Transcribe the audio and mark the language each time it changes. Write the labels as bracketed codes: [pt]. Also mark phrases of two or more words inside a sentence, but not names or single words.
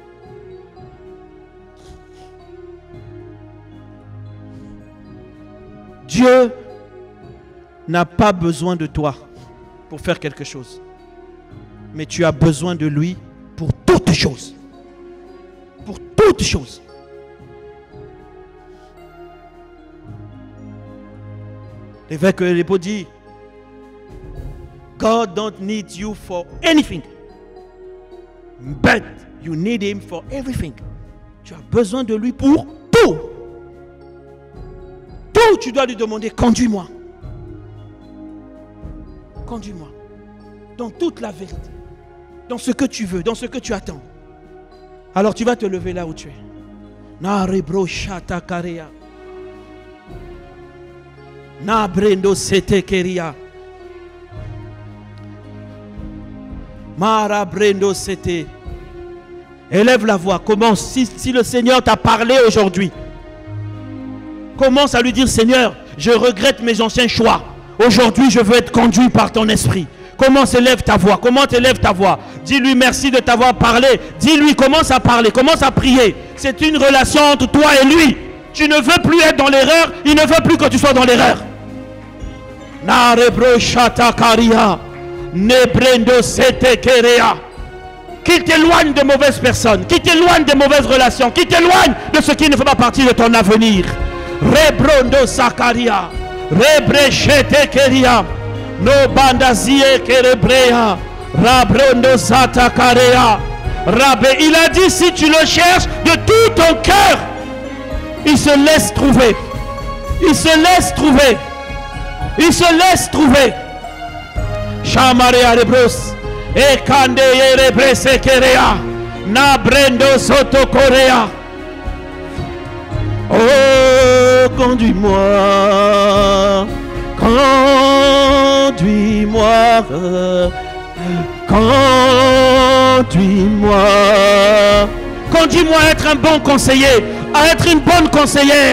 [fr] Dieu n'a pas besoin de toi pour faire quelque chose. Mais tu as besoin de lui pour toutes choses. Pour toutes choses. L'évêque Lépo dit, [en] God don't need you for anything, but you need him for everything. [fr] Tu as besoin de lui pour tout. Tout, tu dois lui demander, conduis-moi. Conduis-moi. Dans toute la vérité. Dans ce que tu veux, dans ce que tu attends. Alors tu vas te lever là où tu es. Narebro shata karea. Nabrendo sete keria. Marabrendo sete. Élève la voix. Commence. Si le Seigneur t'a parlé aujourd'hui, commence à lui dire, Seigneur, je regrette mes anciens choix. Aujourd'hui, je veux être conduit par ton esprit. Comment s'élève ta voix? Comment t'élève ta voix? Dis-lui merci de t'avoir parlé. Dis-lui, commence à parler, commence à prier. C'est une relation entre toi et lui. Tu ne veux plus être dans l'erreur. Il ne veut plus que tu sois dans l'erreur. Narebro shata karia. Nebrendo sete kerea. Qu'il t'éloigne de mauvaises personnes. Qu'il t'éloigne de mauvaises relations. Qu'il t'éloigne de ce qui ne fait pas partie de ton avenir. Rebrondo sakaria. Rebrechete keria. No bandazie kerebrea. Rabrondo satakarea. Rabbe, il a dit si tu le cherches de tout ton cœur, il se laisse trouver. Il se laisse trouver. Il se laisse trouver. Chamarea rebros. Ekande yerebrese kerea. Nabrendo soto korea. Oh, conduis-moi. Conduis-moi. Conduis-moi. Conduis-moi à être un bon conseiller, à être une bonne conseillère.